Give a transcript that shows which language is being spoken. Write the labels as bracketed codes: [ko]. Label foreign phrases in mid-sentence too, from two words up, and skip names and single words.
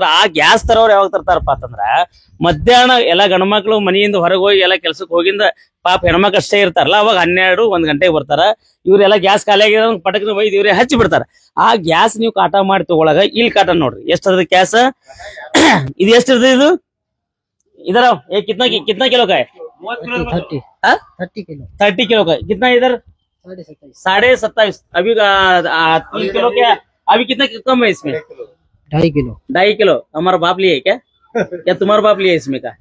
[kn] ಆ ಗ್ಯಾಸ್ ತರೋರು ಯಾವಾಗ ತರ್ತಾರಪ್ಪ ಅಂತಂದ್ರ ಮಧ್ಯಾಹ್ನ ಎಲ್ಲಾ ಗಂಡ್ಮಕ್ಳು ಮನೆಯಿಂದ ಹೊರಗೆ ಹೋಗಿ ಎಲ್ಲಾ ಕೆಲ್ಸಕ್ಕೆ ಹೋಗಿಂದ ಪಾಪ ಹೆಣ್ಮಕ್ಳು ಅಷ್ಟೇ ಇರ್ತಾರಲ್ಲ, ಅವಾಗ 12-1 ಗಂಟೆಗೆ ಬರ್ತಾರ. ಇವ್ರೆಲ್ಲಾ ಗ್ಯಾಸ್ ಖಾಲಿ ಆಗಿರೋ ಪಟಕ್ನ ಒಯ್ದು ಇವ್ರೆ ಹಚ್ಚಿ ಬಿಡ್ತಾರ. ಆ ಗ್ಯಾಸ್ ನೀವು ಕಾಟ ಮಾಡಿ ತಗೊಳಗ ಇಲ್ಲಿ ಕಾಟ ನೋಡ್ರಿ ಎಷ್ಟದ ಗ್ಯಾಸ್. ಇದು ಎಷ್ಟಿರ್ತದೆ ಇದು? [hi] इधर आओ, ये कितना किलो का है? 30 किलो का. कितना इधर? 27.5. अभी 3 किलो क्या? अभी कितना कम है इसमें? 2.5 किलो. हमारा बाप लिए है क्या तुम्हारा बाप लिए इसमें का?